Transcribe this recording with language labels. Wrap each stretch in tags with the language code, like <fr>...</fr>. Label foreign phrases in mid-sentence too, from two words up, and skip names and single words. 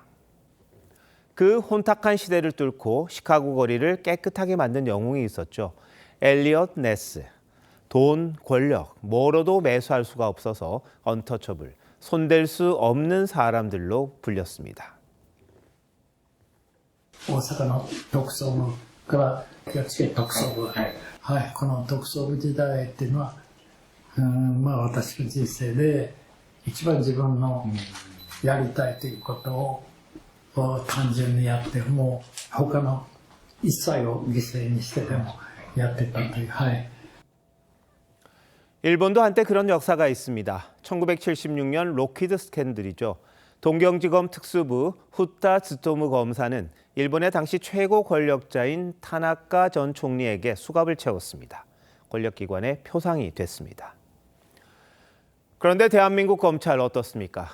<ko>그 혼탁한 시대를 뚫고 시카고 거리를 깨끗하게 만든 영웅이 있었죠. 엘리엇 네스. 돈, 권력, 뭐로도 매수할 수가 없어서 언터처블, 손댈 수 없는 사람들로 불렸습니다.</ko> <ja>大阪の特捜部から気がつけ特捜部、この特捜部時代っていうのは、私の人生で一番自分のやりたいということを単純にやってもう他の一切を犠牲にしてでもやってたという。</ja> <ko>일본도 한때 그런 역사가 있습니다. 1976년 로키드 스캔들이죠. 동경지검 특수부 후타 츠토무 검사는 일본의 당시 최고 권력자인 타나카 전 총리에게 수갑을 채웠습니다. 권력기관의 표상이 됐습니다. 그런데 대한민국 검찰 어떻습니까?</ko>